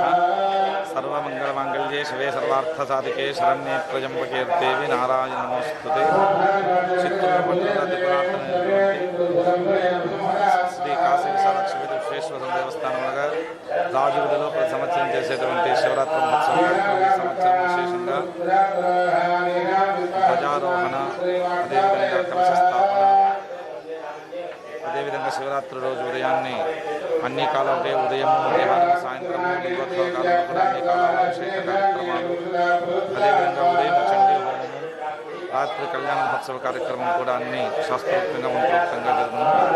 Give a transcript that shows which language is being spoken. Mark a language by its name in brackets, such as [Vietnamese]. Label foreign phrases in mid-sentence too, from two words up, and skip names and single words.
[Sanskrit] सर्वमङ्गलमाङ्गल्ये शिवे सर्वार्थसाधिके शरण्ये त्र्यम्बके देवी नारायण नमोस्तुते। [Telugu] శ్రీ కాశీ విశాలాక్షి విశ్వేశ్వర దేవస్థానం రాజుగుడిలో ప్రతి సంవత్సరం చేసేటువంటి శివరాత్రి మహోత్సవం కార్యక్రమం సంవత్సరం విశేషంగా ధ్వజారోహణ, అదేవిధంగా కలశ స్థాపన, అదేవిధంగా శివరాత్రి రోజు ఉదయాన్నే అన్ని కాలాలకే ఉదయం, మధ్యాహ్నం, సాయంత్రం, లింగోత్సవ కాలంలో కూడా అన్ని కాలాల అభిషేక కార్యక్రమాలు, అదేవిధంగా ఉదయం చండీ హోమము, రాత్రి కళ్యాణ మహోత్సవ కార్యక్రమం కూడా అన్ని శాస్త్రోక్తంగా మంత్రోక్తంగా జరుగుతుంది.